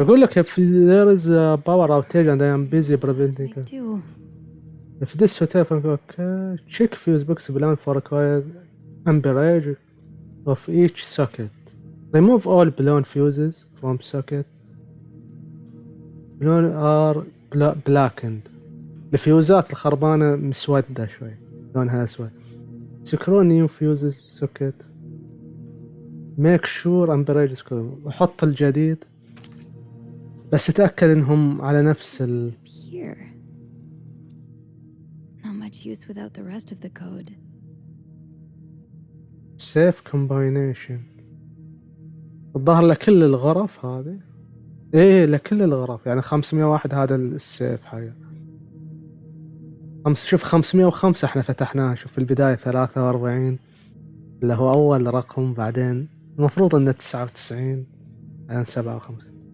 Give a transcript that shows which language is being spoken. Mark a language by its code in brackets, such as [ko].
[ar] أقول لك [en] if there is a power outage and I am busy preventing I it. do. If this hotel, okay, check fuse box plan for required amperage of each socket. Remove all blown fuses from socket. Blown are blackened. [ar] الفيوزات الخربانة مسودة شوي، لونها أسود. [en] Secure new fuses socket. Make sure amperage is correct. [ar] وحط الجديد، بس تأكد إنهم على نفس ال. [en] Here. Not much use without the rest of the code. Safe combination. [ar] الظاهر لكل الغرف هذه. ايه لكل الغرف، يعني 501 هذا السيف حاجة. شوف 505 احنا فتحناه، شوف في البداية 43 اللي هو أول رقم، بعدين المفروض إنه 99 بعدين 57.